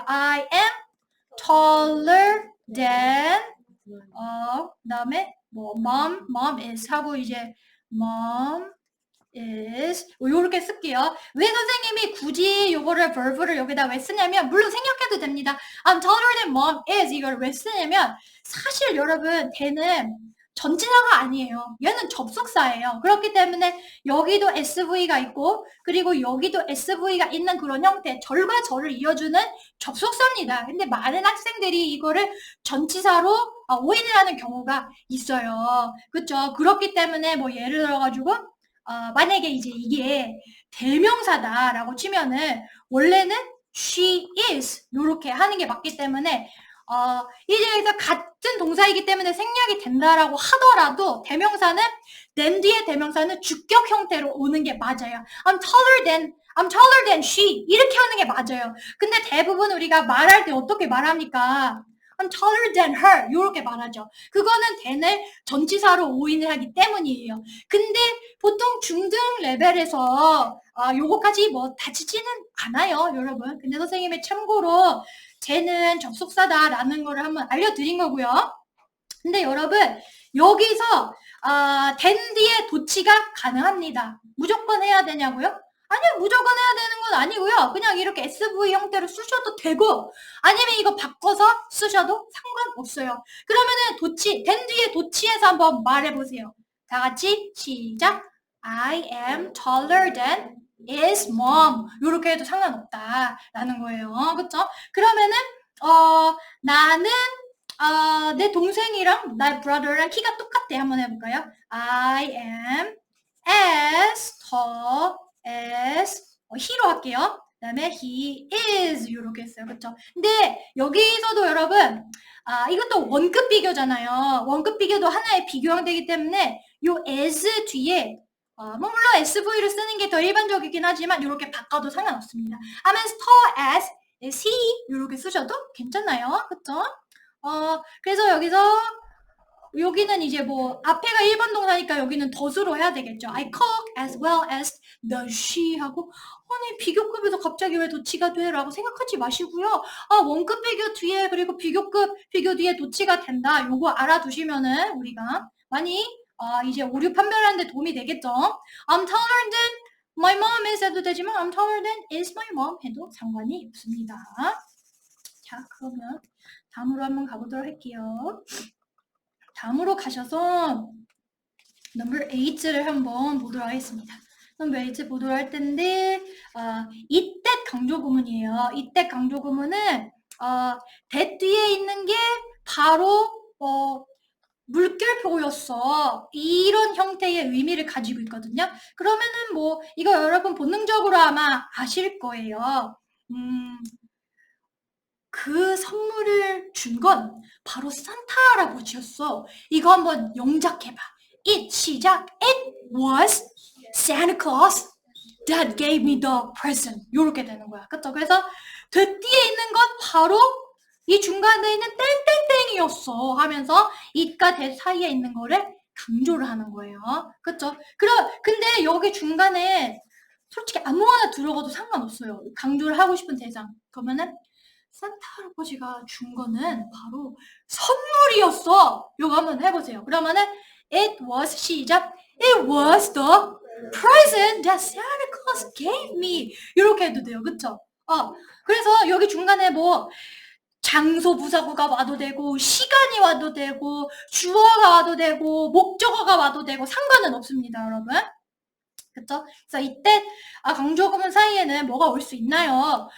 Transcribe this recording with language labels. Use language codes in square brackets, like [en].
[en] I am taller than [ko] 그다음에 [en] mom is [ko] 하고 이제 [en] mom is [ko] 요렇게 쓸게요. 왜 선생님이 굳이 요거를 verb를 여기다 왜 쓰냐면 물론 생략해도 됩니다. [en] I'm taller than mom is [ko] 이걸 왜 쓰냐면 사실 여러분 걔는 전치사가 아니에요. 얘는 접속사예요. 그렇기 때문에 여기도 SV가 있고 그리고 여기도 SV가 있는 그런 형태 절과 절을 이어주는 접속사입니다. 근데 많은 학생들이 이거를 전치사로 오인을 하는 경우가 있어요. 그렇죠? 그렇기 때문에 뭐 예를 들어가지고 만약에 이제 이게 대명사다라고 치면은 원래는 [en] she is [ko] 요렇게 하는 게 맞기 때문에 이제 여기서 같은 동사이기 때문에 생략이 된다라고 하더라도 대명사는 then 뒤에 대명사는 주격 형태로 오는 게 맞아요. [en] I'm taller than she [ko] 이렇게 하는 게 맞아요. 근데 대부분 우리가 말할 때 어떻게 말합니까? [en] I'm taller than her [ko] 이렇게 말하죠. 그거는 than을 전치사로 오인을 하기 때문이에요. 근데 보통 중등 레벨에서 요거까지 뭐 다치지는 않아요, 여러분. 근데 선생님의 참고로 쟤는 접속사다라는 거를 한번 알려드린 거고요. 근데 여러분 여기서 than 뒤에 도치가 가능합니다. 무조건 해야 되냐고요? 아니요, 무조건 해야 되는 건 아니고요. 그냥 이렇게 SV 형태로 쓰셔도 되고 아니면 이거 바꿔서 쓰셔도 상관없어요. 그러면은 도치, than 뒤에 도치에서 한번 말해보세요. 다 같이 시작. [en] I am taller than his mom. [ko] 요렇게 해도 상관없다라는 거예요. 그쵸? 그러면은 나는 내 동생이랑 나의 brother랑 키가 똑같대. 한번 해볼까요? [en] I am as tall as he로 [ko] 할게요. 그 다음에 [en] he is [ko] 이렇게 했어요. 그쵸? 근데 여기서도 여러분 이것도 원급 비교잖아요. 원급 비교도 하나의 비교형 되기 때문에 요 as 뒤에 뭐 물론 SV를 쓰는 게 더 일반적이긴 하지만 이렇게 바꿔도 상관없습니다. [en] I'm as tall as is he [ko] 이렇게 쓰셔도 괜찮아요. 그쵸? 그래서 여기는 이제 뭐 앞에가 1번 동사니까 여기는 덫으로 해야 되겠죠. [en] I cook as well as does she [ko] 하고 아니 비교급에서 갑자기 왜 도치가 돼? 라고 생각하지 마시고요. 원급 비교 뒤에 그리고 비교급 비교 뒤에 도치가 된다. 요거 알아두시면은 우리가 많이 이제 오류 판별하는 데 도움이 되겠죠. [en] I'm taller than my mom is [ko] 해도 되지만 [en] I'm taller than is my mom [ko] 해도 상관이 없습니다. 자 그러면 다음으로 한번 가보도록 할게요. 다음으로 가셔서 넘버 8를 한번 보도록 하겠습니다. 넘버 8 보도록 할 텐데 이때 강조 구문이에요. 이때 강조 구문은 that 뒤에 있는 게 바로 물결표였어. 이런 형태의 의미를 가지고 있거든요. 그러면은 뭐 이거 여러분 본능적으로 아마 아실 거예요. 그 선물을 준 건 바로 산타 할아버지였어. 이거 한번 영작해봐. It 시작. [en] It was Santa Claus that gave me the present. [ko] 요렇게 되는 거야. 그쵸? 그래서 그 뒤에 있는 건 바로 이 중간에 있는 땡땡땡이었어 하면서 it과 that 사이에 있는 거를 강조를 하는 거예요. 그쵸? 근데 여기 중간에 솔직히 아무거나 들어가도 상관없어요. 강조를 하고 싶은 대상. 그러면은 산타 할아버지가 준 거는 바로 선물이었어. 이거 한번 해보세요. 그러면은 [en] it was [ko] 시작. [en] It was the present that Santa Claus gave me. [ko] 이렇게 해도 돼요. 그쵸? 그래서 여기 중간에 뭐 장소 부사구가 와도 되고 시간이 와도 되고 주어가 와도 되고 목적어가 와도 되고 상관은 없습니다. 여러분. 그쵸? 그래서 이때 강조 구문 사이에는 뭐가 올 수 있나요?